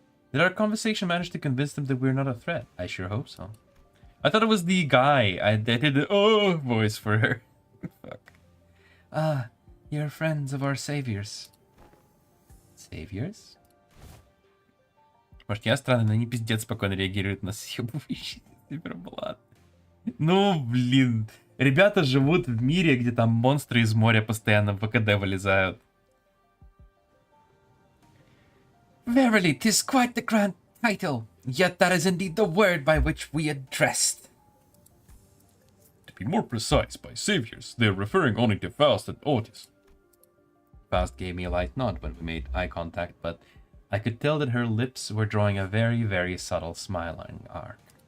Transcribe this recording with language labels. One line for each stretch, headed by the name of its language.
English: Did our conversation manage to convince them that we're not a threat? I sure hope so. I thought it was the guy. I did the voice for her. Fuck. Ah, you're friends of our saviors. Saviors?
Russian: Может, я странный, но они пиздец спокойно реагируют на съебывающий циферблат. Ну, блин. Ребята живут в мире, где там монстры из моря постоянно в ВКД вылезают.
English: Verily, 'tis quite the grand title, yet that is indeed the word by which we addressed. To be more precise, by saviors, they're referring only to Faust and Otis. Faust gave me a light nod when we made eye contact, but I could tell that her lips were drawing a very, very subtle smiling arc.